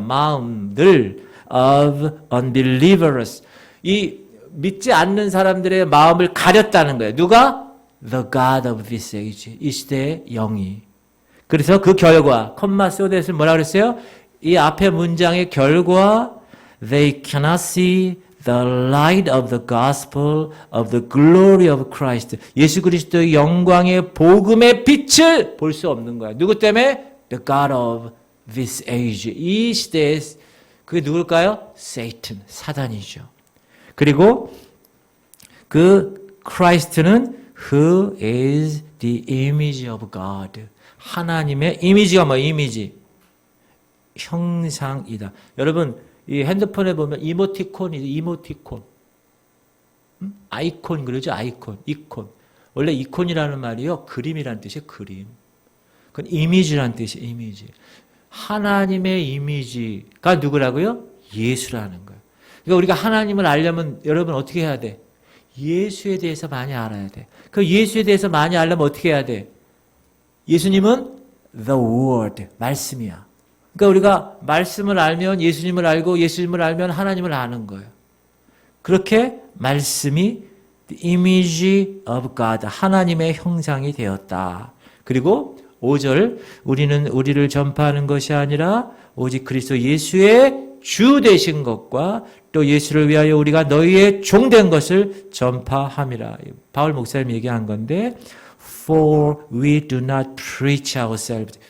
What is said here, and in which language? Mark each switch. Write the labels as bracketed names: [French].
[English] 마음들 of unbelievers. [Korean] 이 믿지 않는 사람들의 마음을 가렸다는 거예요. 누가? [English] The God of this age. [Korean] 이 시대의 영이. 그래서 그 결과, 컴마 소댓을 뭐라 그랬어요? 이 앞에 문장의 결과, [English] they cannot see the light of the gospel of the glory of Christ. [Korean] 예수 그리스도의 영광의 복음의 빛을 볼 수 없는 거야. 누구 때문에? [English] The God of this age. [Korean] 이 시대에 그게 누굴까요? Satan, 사단이죠. 그리고 그 [English] Christ는 who is the image of God. [Korean] 하나님의 이미지가 뭐 이미지? 형상이다. 여러분 이 핸드폰에 보면 이모티콘. 아이콘 그러죠? 이콘. 원래 이콘이라는 말이요. 그림이라는 뜻이에요. 그림. 그건 이미지라는 뜻이에요. 이미지. 하나님의 이미지가 누구라고요? 예수라는 거예요. 그러니까 우리가 하나님을 알려면 여러분 어떻게 해야 돼? 예수에 대해서 많이 알아야 돼. 그 예수에 대해서 많이 알려면 어떻게 해야 돼? 예수님은 [English] the word, [Korean] 말씀이야. 그러니까 우리가 말씀을 알면 예수님을 알고 예수님을 알면 하나님을 아는 거예요. 그렇게 말씀이 [English] the image of God, [Korean] 하나님의 형상이 되었다. 그리고 5절, 우리는 우리를 전파하는 것이 아니라 오직 그리스도 예수의 주 되신 것과 또 예수를 위하여 우리가 너희의 종된 것을 전파함이라. 바울 목사님이 얘기한 건데 [English] For we do not preach ourselves.